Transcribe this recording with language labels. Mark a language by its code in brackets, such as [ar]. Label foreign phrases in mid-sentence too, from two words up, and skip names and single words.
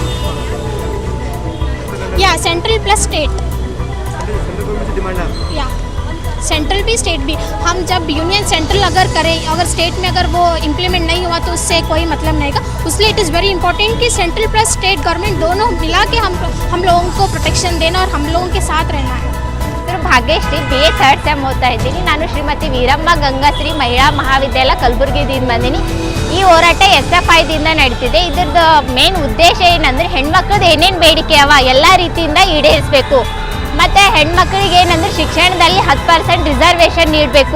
[hi] या [en] central plus state, [hi] या सेंट्रल भी स्टेट भी। हम जब [en] union central [hi] अगर करें, अगर स्टेट में अगर वो इम्प्लीमेंट नहीं हुआ तो उससे कोई मतलब नहीं का। इसलिए [en] it is very important [hi] कि [en] central plus state government [hi] दोनों मिला के हम लोगों को प्रोटेक्शन देना और हम लोगों के साथ रहना है। फिर [kn] ಭಾಗ್ಯಶ್ರೀ BA 3rd ಸೆಮ್ ಓದ್ತಾ ಇದ್ದೀನಿ. ನಾನು ಶ್ರೀಮತಿ ವೀರಮ್ಮ ಗಂಗಾಶ್ರೀ ಮಹಿಳಾ ಮಹಾವಿದ್ಯಾಲಯ ಕಲಬುರಗಿದಿಂದ ಬಂದೀನಿ. ಈ ಹೋರಾಟ SFI ದಿಂದ ನಡೀತಿದೆ. ಇದ್ರದ್ದು ಮೇನ್ ಉದ್ದೇಶ ಏನಂದ್ರೆ ಹೆಣ್ಮಕ್ಳದ್ದು ಏನೇನು ಬೇಡಿಕೆ ಅವ ಎಲ್ಲ ರೀತಿಯಿಂದ ಈಡೇರಿಸಬೇಕು. ಮತ್ತು ಹೆಣ್ಮಕ್ಳಿಗೆ ಏನಂದ್ರೆ ಶಿಕ್ಷಣದಲ್ಲಿ 10% ರಿಸರ್ವೇಷನ್ ನೀಡಬೇಕು.